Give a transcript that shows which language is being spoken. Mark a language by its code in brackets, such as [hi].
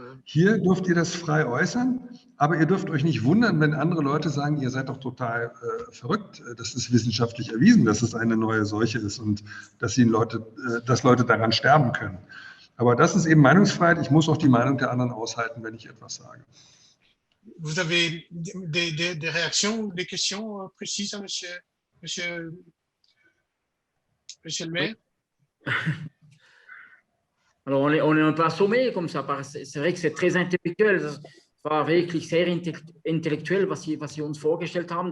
[de] Hier dürft ihr das frei äußern, aber ihr dürft euch nicht wundern, wenn andere Leute sagen, ihr seid doch total verrückt. Das ist wissenschaftlich erwiesen, dass es eine neue Seuche ist und dass Leute daran sterben können. Aber das ist eben Meinungsfreiheit. Ich muss auch die Meinung der anderen aushalten, wenn ich etwas sage. [fr] Vous avez des réactions, des questions précises à monsieur le maire? Alors, on est un peu assommé comme ça. C'est vrai que c'est très intellectuell. [de] Das war wirklich sehr intellektuell, was Sie uns vorgestellt haben.